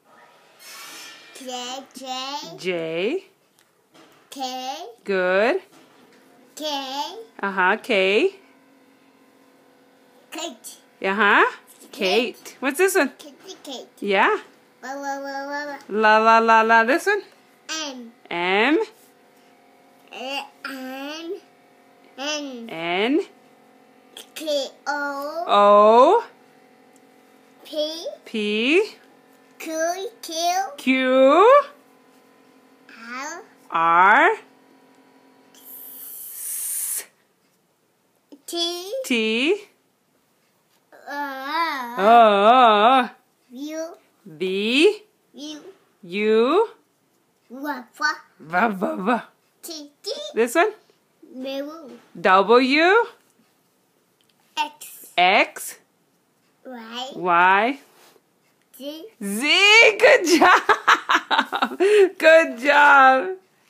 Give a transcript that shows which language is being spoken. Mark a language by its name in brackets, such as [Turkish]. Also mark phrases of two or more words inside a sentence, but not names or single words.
[English] J. J. K. Good. K. K. Kate. Kate. What's this one? Kate. Yeah. La. La la la la. This one? N. M. N. K. O. O. P. P. Q. Q. L. R. S. T. T. U. O. U. B. U. V. T. This one? W. W. X. X. Y. Y. Z. Z. Good job. Good job.